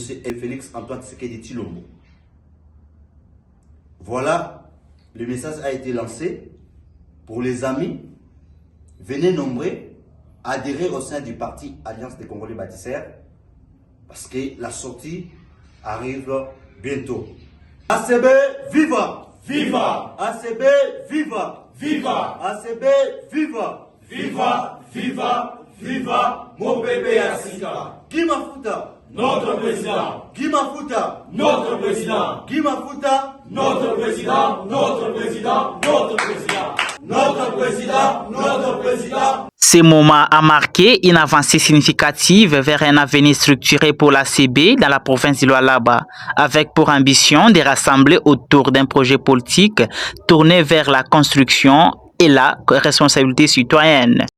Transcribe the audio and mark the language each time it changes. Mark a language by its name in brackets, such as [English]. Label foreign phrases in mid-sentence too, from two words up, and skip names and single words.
[French] Félix Antoine Tshisekedi Tshilombo. Voilà, le message a été lancé pour les amis. Venez nombreux adhérer au sein du parti Alliance des Congolais bâtisseurs, parce que la sortie arrive bientôt. ACB, viva! Viva! ACB, viva! Viva! ACB, viva! Viva, viva, viva, mon bébé Asika. Guy Mafuta, notre président. Guy Mafuta, notre président. Guy Mafuta, notre président, notre président, notre président. Notre président, notre président. Ce moment a marqué une avancée significative vers un avenir structuré pour l'ACB dans la province du Lualaba, avec pour ambition de rassembler autour d'un projet politique tourné vers la construction et la responsabilité citoyenne.